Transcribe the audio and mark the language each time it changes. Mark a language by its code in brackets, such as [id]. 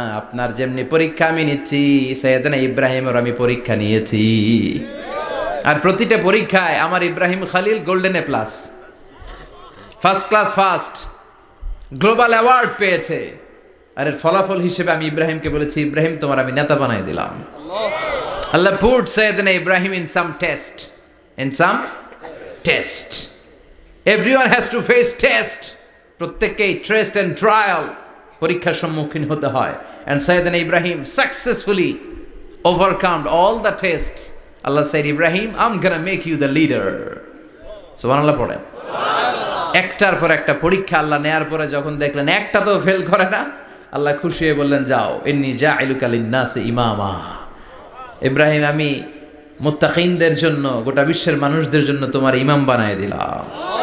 [bn] আপনার যেমনি পরীক্ষা আমি নিচ্ছি, সাইয়েদনা ইব্রাহিমের আমি পরীক্ষা নিয়েছি। আর প্রতিটা পরীক্ষায় আমার Ibrahim Khalil golden A+, first class first, global award পেয়েছে। আর এর ফলাফল হিসেবে আমি ইব্রাহিমকে বলেছি, ইব্রাহিম তোমার আমি নেতা বানাই দিলাম। [en] Allah put Sayyidina Ibrahim in some test. In some test. Everyone has to face test. [bn] প্রত্যেককেই টেস্ট এন্ড ট্রায়াল, পরীক্ষার সম্মুখীন হতে হয়। [en] And Sayyidina Ibrahim successfully overcome all the tests. Allah said, Ibrahim, I'm gonna make you the leader. [bn] সুবহানাল্লাহ। পড়েন। একটার পর একটা পরীক্ষা আল্লাহ নেয়ার পরে যখন দেখলেন একটা তো ফেল করে না, আল্লাহ খুশি হয়ে বললেন, যাও, [ar] ইন্নী জাইলুকা লিন-নাসি ইমামা। [bn] ইব্রাহিম, আমি মুত্তাকিনদের জন্য, গোটা বিশ্বের মানুষদের জন্য তোমার ইমাম বানায় দিলাম।